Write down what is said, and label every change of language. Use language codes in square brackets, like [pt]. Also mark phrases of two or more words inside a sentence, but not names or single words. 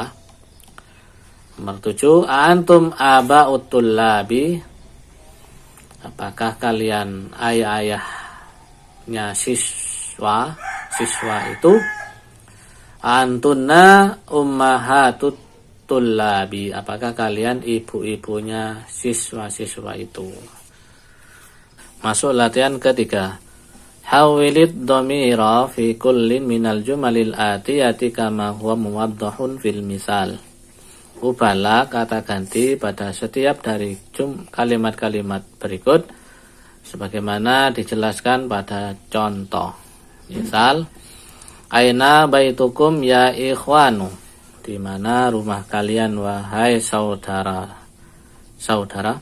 [id] Nomor 7, [ar] أنتم آباء الطلاب, [id] apakah kalian ayah-ayahnya siswa itu. [ar] أنتن أمهات الطلاب, [id] apakah kalian ibu-ibunya siswa-siswa itu. Masuk latihan ketiga. [ar] حوّل الضمير في كل من الجمل الآتية كما هو موضح في المثال. [id] Ubahlah kata ganti pada setiap dari kalimat-kalimat berikut sebagaimana dijelaskan pada contoh. Misal, [ar] أين بيتكم يا إخوان, [id] di mana rumah kalian wahai saudara-saudara.